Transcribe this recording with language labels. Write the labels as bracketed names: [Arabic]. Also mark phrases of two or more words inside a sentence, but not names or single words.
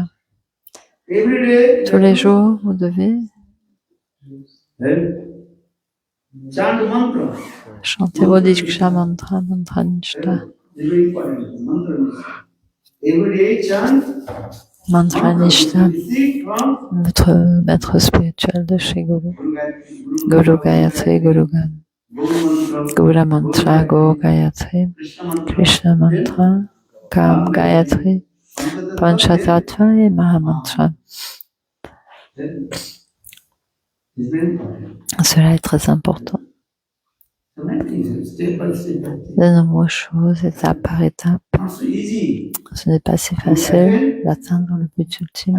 [French] Tous les jours, vous devez chanter vos Diksha mantra, mantra Nishta. Mantra Nishta, notre maître spirituel de chez Guru. Guru Gayatri, Guru Gan. Gura Mantra, Go Gayatri. Krishna Mantra, Kam Gayatri. Panchatattva et Mahamantra. Cela est très important. De nombreuses choses, étape par étape. Ce n'est pas si facile d'atteindre le but ultime.